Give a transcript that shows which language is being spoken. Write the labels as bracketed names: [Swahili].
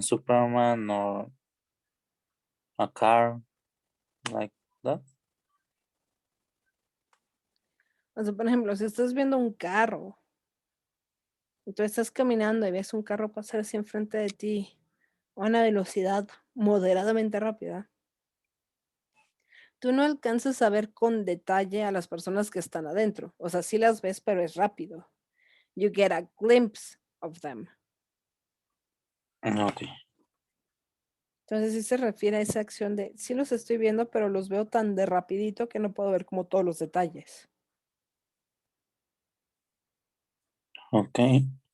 [English] Superman or a car like that. [Spanish] O sea, por ejemplo, si estás viendo un carro y tú estás caminando y ves un carro pasar así enfrente de ti a una velocidad moderadamente rápida, tú no alcanzas a ver con detalle a las personas que están adentro. O sea, sí las ves, pero es rápido. [English] You get a glimpse of them. Okay. [Spanish] Entonces sí se refiere a esa acción de, sí los estoy viendo, pero los veo tan de rapidito que no puedo ver como todos los detalles. [English] Okay.